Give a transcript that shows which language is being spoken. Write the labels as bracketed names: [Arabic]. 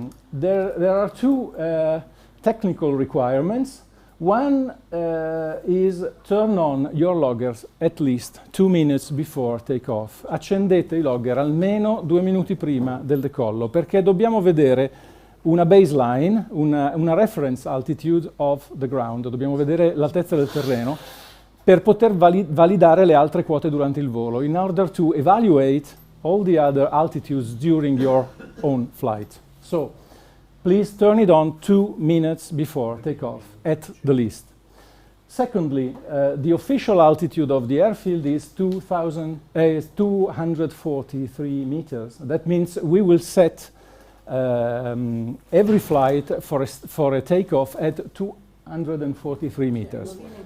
[English] There are two technical requirements. One is turn on your loggers at least 2 minutes before takeoff. [Italian] Accendete i logger almeno 2 minuti prima del decollo, perché dobbiamo vedere una baseline, una [English] reference altitude of the ground, [Italian] dobbiamo vedere l'altezza del terreno per poter validare le altre quote durante il volo, [English] in order to evaluate all the other altitudes during your own flight. So, please turn it on 2 minutes before takeoff, at the least. Secondly, the official altitude of the airfield is 243 meters. That means we will set every flight for a takeoff at 243 meters.